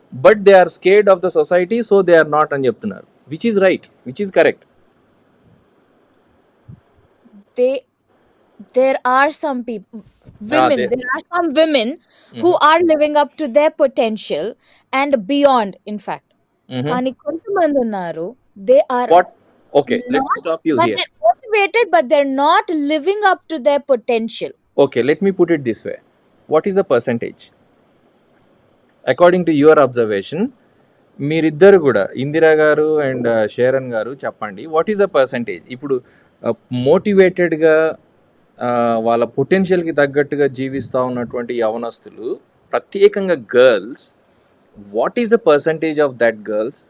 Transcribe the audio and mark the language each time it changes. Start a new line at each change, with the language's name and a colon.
English: But they are scared of the society, so they are not
Telugu: అని చెప్తున్నారు.
English: Which is right? Which is correct? There are some people. women,
Telugu: అదే
English: there are some women who are living up to their potential and beyond, in fact.
Telugu: కానీ కొంతమంది ఉన్నారు,
English: they are what okay let me not, stop you but here. they're motivated, but they're not living up to their potential. Okay, let me put it this way. What is the percentage? According to your observation,
Telugu: మీరిద్దరు కూడా ఇందిరా గారు and షేరన్ గారు చెప్పండి,
English: What is the percentage?
Telugu: ఇప్పుడు మోటివేటెడ్గా వాళ్ళ పొటెన్షియల్కి తగ్గట్టుగా జీవిస్తూ ఉన్నటువంటి యవనస్తులు, ప్రత్యేకంగా girls,
English: What is the percentage of that girls?